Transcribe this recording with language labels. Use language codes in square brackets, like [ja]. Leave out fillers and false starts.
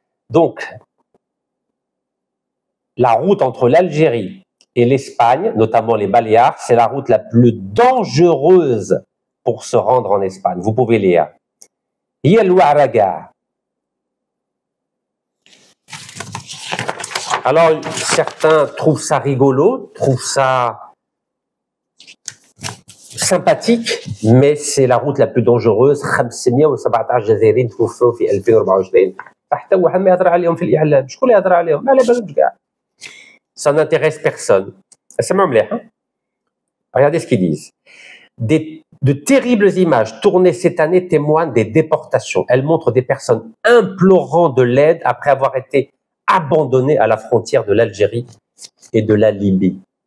[fr] Donc, la route entre l'Algérie et l'Espagne, notamment les Baléares, c'est la route la plus dangereuse pour se rendre en Espagne. Vous pouvez lire. Ouaraga. Alors, certains trouvent ça rigolo, trouvent ça sympathique, mais c'est la route la plus dangereuse. [ar] 517 جزائريين توفوا في 2024 حتى واحد ما يهضر عليهم في الإعلام. شكون اللي يهضر عليهم؟ ما على بالهمش كاع. [fr] Ça n'intéresse personne. Regardez ce qu'ils disent. De terribles images tournées cette année témoignent des déportations. Elles montrent des personnes implorant de l'aide après avoir été abandonnées à la frontière de l'Algérie et de la Libye.